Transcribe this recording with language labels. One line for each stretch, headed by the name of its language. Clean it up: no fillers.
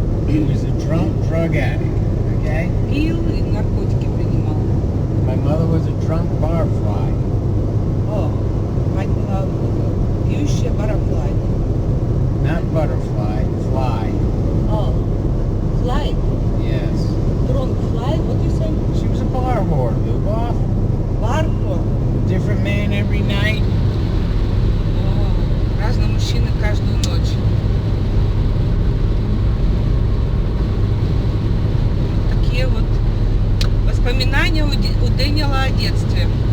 English: He was a drunk drug addict, okay?
Russian: пил и наркотики принимал.
English: My mother was a drunk barfly.
Russian: О, мать была пьющая барафлай.
English: Not butterfly, fly. О, fly, Yes. drunk fly, what you say? She was a bar whore, Luboff.
Russian: Бархо.
English: Different man every night.
Russian: О, разные мужчины каждую ночь. Такие вот воспоминания у Дэниела о детстве.